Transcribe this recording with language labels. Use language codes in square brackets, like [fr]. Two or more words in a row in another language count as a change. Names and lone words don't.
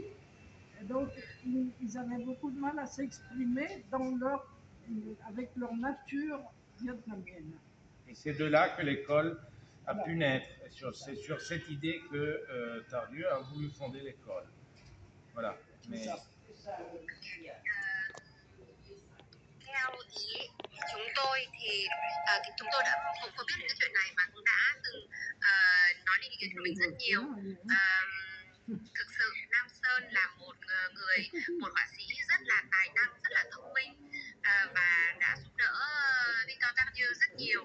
[fr] Et donc, ils avaient beaucoup de mal à s'exprimer avec leur nature vietnamienne. Et c'est de là que l'école a pu naître. C'est sur cette idée que Tardieu a voulu fonder l'école. Voilà. Mais... [vi] Theo ý chúng tôi thì chúng tôi đã cũng có biết cái chuyện này và cũng đã từng nói lên ý kiến của mình rất nhiều. Thực sự Nam Sơn là một họa sĩ rất là tài năng, rất là thông minh và đã giúp đỡ Victor Tardieu rất nhiều.